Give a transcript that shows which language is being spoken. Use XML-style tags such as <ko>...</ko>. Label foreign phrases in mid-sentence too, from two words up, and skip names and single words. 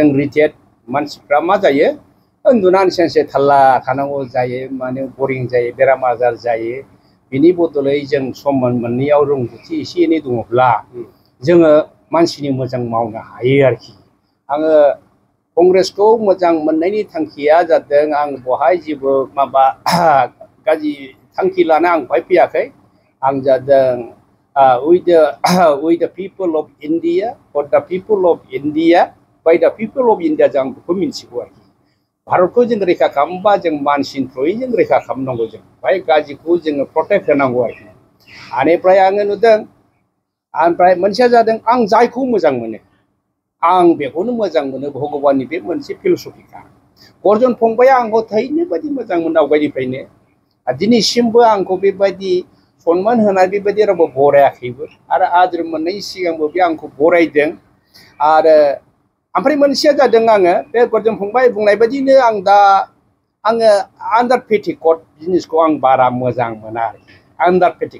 <brx>रिटायार्ड मानसिफ्रा मा जायो उन्दुनानै सेनसे थाल्ला थानांगौ जायो माने बरिं जायो बेराम आजार जायो बिनि बदलै जों सम मोननैयाव रोंगौथि एसे एनै दङब्ला जोङो मानसिनि मोजां मावनो हायो आरोखि आङो कंग्रेसखौ मोजां मोननायनि थांखिया जादों आं बहाय जेबो माबा गाज्रि थांखि लाना आं बहाय फैयाखै आं जादों</brx> <en>with the people of India for the people of India by the people of India</en> <brx>जों बेखौ मिन्थिगौ आरोखि भारतखौ जों रैखा खालामबा जों मानसिनि थ्रुयै जों रैखा खालामनांगौ जों बाय गाज्रिखौ जोङो प्रटेक्ट होनांगौ आरोखि बेनिफ्राय आङो नुदों ओमफ्राय मोनसेया जादों आं जायखौ मोजां मोनो आं बेखौनो मोजां मोनो भगबाननि बे मोनसे फिलसफिखा अर्जुन फंबाया आंखौ थैनो बायदि मोजां मोनो आवगायनिफ्रायनो दिनैसिमबो आंखौ बेबायदि सनमान होनाय बेबायदि रावबो बरायाखैबो आरो आद्र मोननायनि सिगांबो बे आंखौ बरायदों आरो ओमफ्राय मोनसेया जादों आङो बे अर्जुन फंबाय बुंनाय बायदिनो आं दा आङो</brx> <en>under petticoat</en> <brx>जिनिसखौ आं बारा मोजां मोना आन्डार</brx>